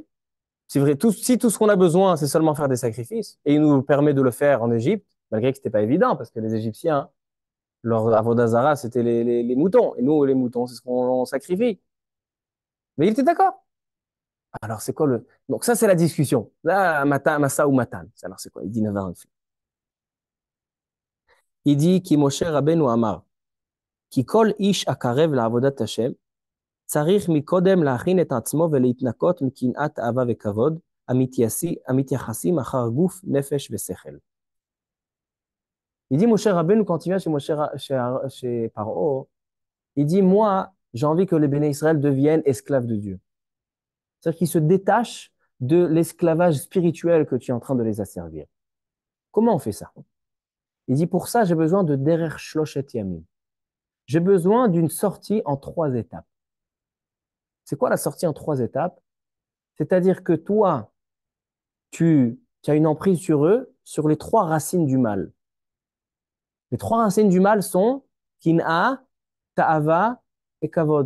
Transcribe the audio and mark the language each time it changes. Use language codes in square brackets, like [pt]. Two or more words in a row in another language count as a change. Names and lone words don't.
[fr] C'est vrai, si tout ce qu'on a besoin, c'est seulement faire des sacrifices, et il nous permet de le faire en Égypte, malgré que ce n'était pas évident, parce que les Égyptiens, leur avodazara, c'était les moutons. Et nous, les moutons, c'est ce qu'on sacrifie. Mais il était d'accord. Alors, c'est quoi le... Donc, ça, c'est la discussion. Là, [he] משא ומתן. [fr] Alors, c'est quoi? Il dit 9h. Il dit, [he] כי משה רבינו אמר כי כל איש אקרב לעבודת השם, צריך מקודם להכין את עצמו ולהתנקות מקנאת אהבה וכבוד המתייחסים אחר גוף, נפש ושכל. [fr] Il dit, Moshe Rabbeinu, quand il vient chez Paro, il dit, moi, j'ai envie que les béné Israël deviennent esclaves de Dieu. C'est-à-dire qu'ils se détachent de l'esclavage spirituel que tu es en train de les asservir. Comment on fait ça? Il dit, pour ça, j'ai besoin de [he] דרך שלשת ימים. [fr] J'ai besoin d'une sortie en 3 étapes. C'est quoi la sortie en 3 étapes? C'est-à-dire que toi, tu as une emprise sur eux, sur les 3 racines du mal. Les 3 racines du mal sont Kin'a, Ta'ava et Kavod.